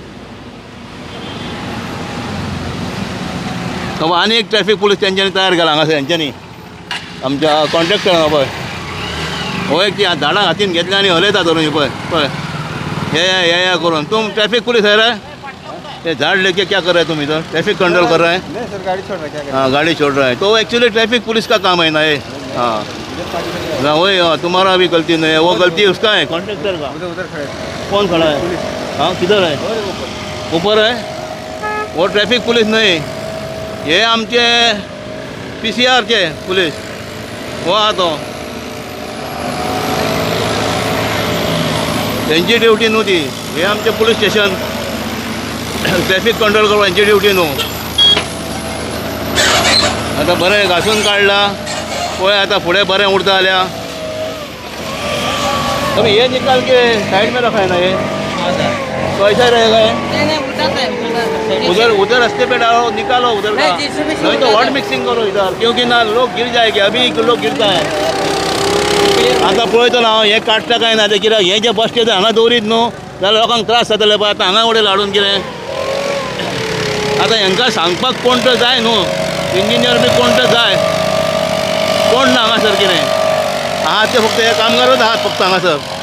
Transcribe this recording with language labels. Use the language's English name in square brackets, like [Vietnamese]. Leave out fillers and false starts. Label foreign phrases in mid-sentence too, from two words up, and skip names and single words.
[Konkani] आनी एक [English] traffic police [Konkani] तेंच्यांनी तयार केला हांगासर हेंच्यांनी आमच्या कॉन्ट्रॅक्टरान पळय हो एक ती झाडां हातीन घेतली आनी हलयता धरून पळय पळय हे करून [Hindi] तुम ट्रैफिक पुलिस है रे ये झाड़ लेके क्या कर रहे हैं तुम इधर ट्रैफिक कंट्रोल कर रहे हैं नहीं सर गाड़ी छोड़ रहा है क्या हाँ गाड़ी छोड़ रहा है तो एक्चुअली [English] traffic police [Hindi] का काम है ना ये हाँ ना वही तुम्हारा भी गलती नहीं है वो गलती उसका है कॉन्ट्रैक्टर का उधर उधर खड़े कौन खड़ा है हाँ किधर है ऊपर है वो ट्रैफिक पुलिस नहीं [Konkani] ये आमचे PCR चे पुलिस वो आतो त्यांची ड्युटी न्हू ती हे आमचे पुलीस स्टेशन [English] traffic control [Konkani] करप यांची ड्युटी न्हू आतां बरें घासून काडला पळय आतां फुडें बरें उरता जाल्यार [Hindi] अभी ये निकाल के साइड में रखा है ना ये कैसा रहेगा ये उधर उधर रास्ते पे डालो निकालो उधर का नहीं तो वाट मिक्सिंग करो इधर क्योंकि ना लोग गिर जाएंगे अभी लोग गिरता है [Konkani] आता पळयतलो हांव हें काडटा काय ना तें कित्याक हें जें बस स्टँड हांगा दवरीत न्हू जाल्यार लोकांक त्रास जातले पळय आतां हांगा उडे लाडून कितें आतां हेंकां सांगपाक कोण तर जाय न्हू इंजिनियर बी कोण तर जाय कोण ना हांगासर कितें आहात ते फक्त हे कामगारच आहात फक्त हांगासर